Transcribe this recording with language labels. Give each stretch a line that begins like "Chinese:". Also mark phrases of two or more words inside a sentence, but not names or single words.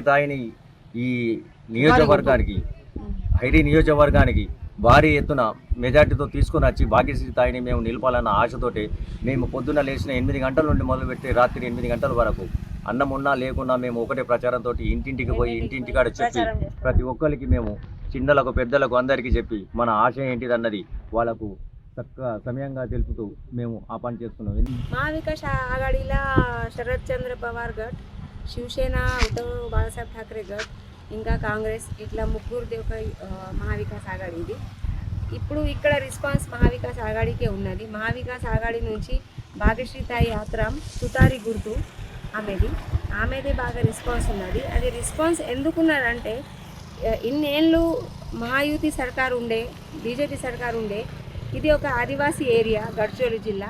Telugu: తాయిని ఈ నియోజకవర్గానికి హైరీ నియోజకవర్గానికి భారీ ఎత్తున మెజార్టీతో తీసుకొని వచ్చి భాగ్యశ్రీ తాయిని మేము నిలపాలన్న ఆశతోటి మేము పొద్దున్న లేచిన 8 గంటల నుండి మొదలుపెట్టి రాత్రి 8 గంటల వరకు అన్నం ఉన్నా లేకున్నా మేము ఒకటే ప్రచారంతో ఇంటింటికి పోయి ఇంటింటికాడ చెప్పి ప్రతి ఒక్కరికి మేము చిన్నలకు పెద్దలకు అందరికీ చెప్పి మన ఆశ ఏంటిదన్నది వాళ్ళకు చక్కగా సమయంగా తెలుపుతూ మేము ఆ పని చేస్తున్నాం.
Marathi: महाविकास आघाडीला शरदचंद्र पवार गट, शिवसेना उद्धव बाळासाहेब ठाकरे गट,
Telugu: ఇంకా కాంగ్రెస్ ఇట్లా ముగ్గురిది ఒక మహావికాస్ ఆఘాడి ఇది. ఇప్పుడు ఇక్కడ రెస్పాన్స్ మహావికాస్ ఆఘాడికే ఉన్నది. మహావికాస్ ఆఘాడి నుంచి భాగ్యశ్రీ తాయి యాత్ర తుతారి గుర్తు ఆమెదే బాగా రెస్పాన్స్ ఉన్నది. అది రెస్పాన్స్ ఎందుకున్నదంటే ఇన్నేళ్ళు మహాయుతి సర్కారు ఉండే, బీజేపీ సర్కారు ఉండే, ఇది ఒక ఆదివాసీ ఏరియా గడ్చోలి జిల్లా.